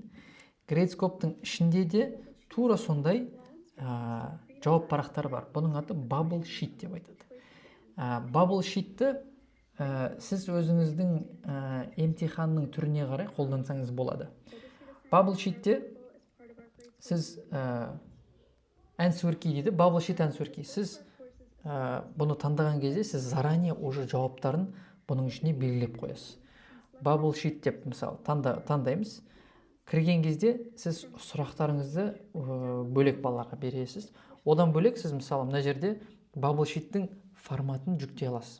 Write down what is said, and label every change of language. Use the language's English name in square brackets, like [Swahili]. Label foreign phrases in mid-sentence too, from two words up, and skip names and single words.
[Kazakh] Gradescope-тың ішінде де тура сондай жауап парақтары бар. Бұның аты [English] bubble sheet [Kazakh] деп айтады. [English] Bubble sheet- [Kazakh] ті сіз өзіңіздің емтиханның түріне қарай қолдансаңыз болады. [English] Bubble sheet- [Kazakh] те сіз [English] answer key [Kazakh] дейді, [English] bubble sheet answer key. [Kazakh] Сіз бұны таңдаған кезде сіз [Russian] заранее уже [Kazakh] жауаптарын бұның ішіне белгілеп қоясыз. [English] Bubble sheet [Kazakh] деп мысалы таңдаймыз. Кірген кезде сіз сұрақтарыңызды бөлек балаларға бересіз. Одан бөлек сіз мысалы мына жерде [English] bubble sheet- [Kazakh] тің форматын жүктей аласыз.